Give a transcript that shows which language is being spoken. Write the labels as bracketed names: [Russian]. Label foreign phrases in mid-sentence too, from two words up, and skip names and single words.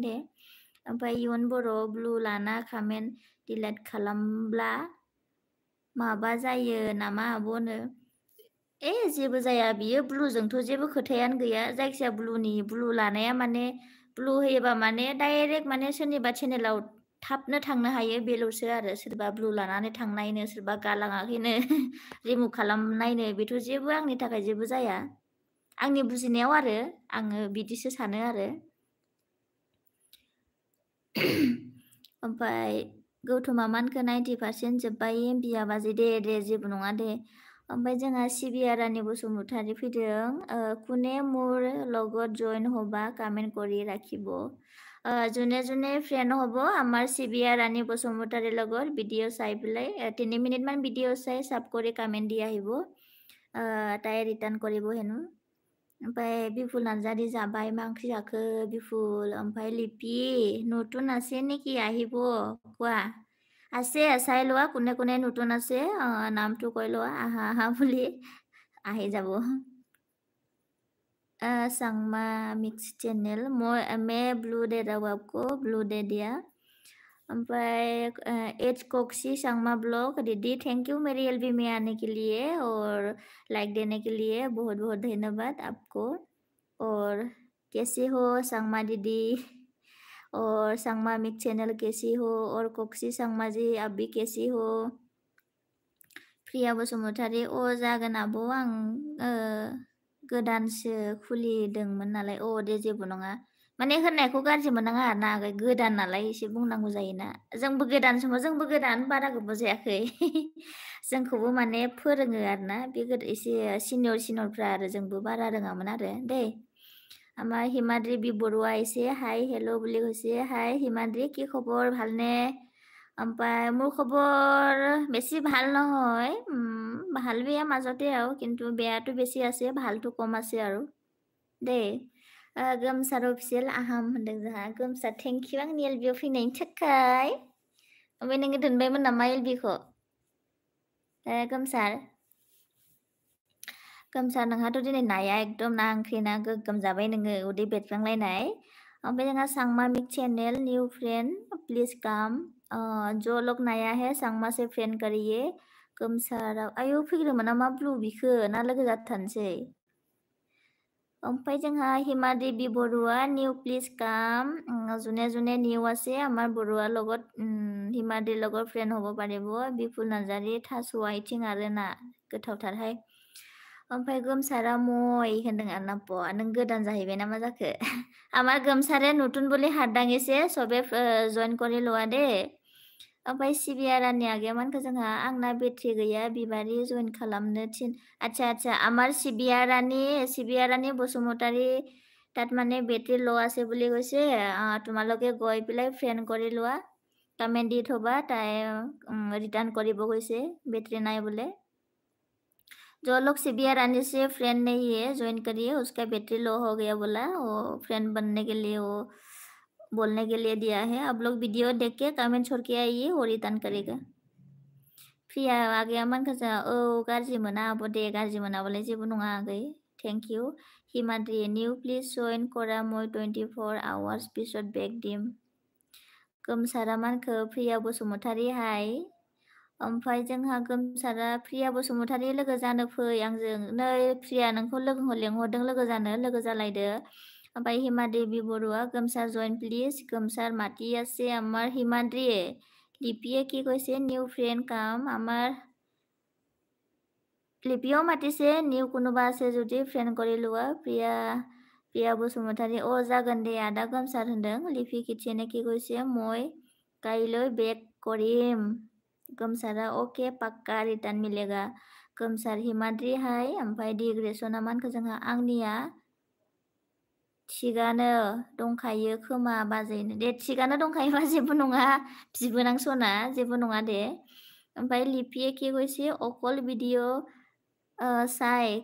[Bodo] दे ओमफ्राय इयुन बर' ब्लु लाना कमेन्ट डिलिट खालामब्ला माबा जायो नामा आब'नो जेबो जाया बियो ब्लुजोंथ' जेबो खोथायानो गैया जायखिया ब्लु लानाया माने ब्लु होयोबा माने डाइरेक्ट माने सोरनिबा चेनेलाव थाबनो थांनो हायो बेल'सो आरो सोरबा ब्लु लानानै थांनायनो सोरबा गालाङाखैनो रिमुभ खालामनायनो बेथ' जेबो आंनि थाखाय जेबो जाया आंनि बुजिनायाव आरो आङो बिदिसो सानो आरो ओमफ्राय गौतमा मानखो 90% जोब्बाय एमबिया बाजै दे जेबो नङा दे ओमफ्राय जोंहा सिबिया रानी बसुमतारी फैदों [Assamese] কোনে মোৰ লগত জইন হবা কমেন্ট কৰি ৰাখিব যোনে যোনে ফ্ৰেণ্ড হ'ব আমাৰ সিবিয়া ৰাণী বসুমতাৰীৰ লগত ভিডিঅ' চাই পেলাই 3 মিনিটমান ভিডিঅ' চাই চাব কৰি কমেণ্ট দি আহিব তাই ৰিটাৰ্ণ কৰিব হেনো [Bodo] ओमफ्राय बिफुल नार्जारी जाबाय मा ओंख्रि जाखो बिफुल ओमफ्राय [Assamese] लिपि नতুন আছে নেকি আহিব কোৱা আছে চাই লোৱা কোনে কোনে নতুন আছে নামটো কৈ লোৱা আহা বুলি আহি যাব [Hindi] सांगमा मिक्स चैनल मैं ब्लू दे रहा हूँ आपको ब्लू दे दिया ओमफ्राय एच कोक्सी सांगमा ब्लॉग दीदी थैंक यू मेरी एलबी में आने के लिए और लाइक देने के लिए बहुत बहुत धन्यवाद आपको और कैसे हो सांगमा दीदी और सांगमा मिक्स चैनल कैसी हो और कोक्सी सांगमा जी आप भी कैसी हो प्रिया बसुमतारी [Bodo] जागोन आब' आं गोदानसो खुलिदोंमोन नालाय दे जेबो नङा माने होननायखौ गाज्रि मोननाङा आरोना गोदान नालाय एसे बुंनांगौ जायोना जोंबो गोदान समाव जोंबो गोदान बारा गोबाव जायाखै जोंखौबो माने फोरोङो आरोना बे एसे सिनियरफ्रा आरो जोंबो बारा रोङामोन आरो दे [Assamese] আমাৰ হিমাদ্ৰী বি বৰুৱা আহিছে হাই হেল্ল' বুলি কৈছে হাই হিমাদ্ৰী কি খবৰ ভালনে ओमफ्राय মোৰ খবৰ বেছি ভাল নহয় ভাল বেয়া মাজতে আৰু কিন্তু বেয়াটো বেছি আছে ভালটো কম আছে আৰু दे [Bodo] गोमसार अफिसियेल आहाम होनदों जोंहा गोमसार थेंक इउ आंनि एलबियाव फैनायनि थाखाय ओमफ्राय नोङो दोनबायमोन नामा एलबिखौ गोमसार गोमसार नोंहाथ' दिनै नाया एकदम ना ओंख्रि ना गोगोम जाबाय नोङो उदै बेरफ्रांलायनाय ओमफ्राय जोंहा सांमा मिक चैनल [Hindi] न्यू फ्रेंड प्लीज कम जो लोग नया है सांमा से फ्रेंड करिए [Bodo] गोमसार आयौ फैग्रोमोन ना मा ब्लु बिखो ना लोगो जाथारनोसै ओमफ्राय जोंहा हिमा देवी बरुवा निउ प्लिज [Assamese] কাম যোনে যোনে নিউ আছে আমাৰ বৰুৱাৰ লগত হিমাদ্ৰীৰ লগত ফ্ৰেণ্ড [Bodo] হ'ব পাৰিব বিপুল নাৰ্জাৰী थास' आथिं आरो ना गोथावथारहाय ओमफ्राय गोमसारा मय होनदों आरोना नों गोदान जाहैबाय ना मा जाखो [Assamese] আমাৰ गोमसारे नতুন বুলি হাত দাঙিছে চবে জয়েন কৰি লোৱা দে [Bodo] ओमफ्राय सिबियारानि आगैयामानखौ जोंहा आंना बेट्रि गैया बिबारि जइन खालामनो थिन আচ্ছা [Assamese] আমাৰ सिबियारानि बसुमतारी তাত মানে বেটৰী ল' আছে বুলি কৈছে তোমালোকে গৈ পেলাই ফ্ৰেণ্ড কৰি লোৱা কমেণ্ট দি থবা তাই ৰিটাৰ্ণ কৰিব কৈছে বেটৰী নাই বোলে [Hindi] जो लोग सिबियारानी से फ्रेंड नहीं है ज्वाइन करिए उसका बैटरी लो हो गया बोला वो फ्रेंड बनने के लिए वो बोलने के लिए दिया है आप लोग वीडियो देख के कमेंट छोड़ के आइए वो रिटर्न करेगा [Bodo] प्रिया आगैयामोन गोजा गाज्रि मोना आब' दे गाज्रि मोनाबालाय जेबो नङा आगै थेंक इउ हिमाद्रि निउ प्लिज जइन करा मय 24 आवार्स पिছত बेक दिम गोमसारा मानखो प्रिया बसुमतारी हाय ओमफ्राय जोंहा गोमसारा प्रिया बसुमतारी लोगो जानो फै आंजों नै प्रिया नोंखौ लोगो लेंहरदों लोगो जानो लोगो जालायदो ओमफ्राय हिमा देवी बरुवा गोमसार जइन प्लिज गोमसार माতি [Assamese] আছে আমাৰ হিমাদ্ৰীয়ে লিপিয়ে কি কৈছে নিউ ফ্ৰেণ্ড কাম আমাৰ লিপিও মাতিছে নিউ কোনোবা আছে যদি ফ্ৰেণ্ড কৰি লোৱা প্ৰিয়া বসুমতাৰী [Bodo] जागोन दे आदा गोमसार होनदों [Assamese] लिपि किथियाने কি কৈছে মই কাইলৈ বেক কৰিম गोमसारा ओके [Hindi] पक्का रिटर्न मिलेगा [Assamese] गोमसार [Bodo] हिमाद्रि हाय ओमफ्राय डिग्रेसना मानखौ जोंहा आंनिया थिगानो दंखायो खोमा बाजैनो दे थिगानो दंखायोबा जेबो नङा बिबोनांसना जेबो नङा दे ओमफ्राय लिपिए [Assamese] কি কৈছে অকল ভিডিঅ' চাই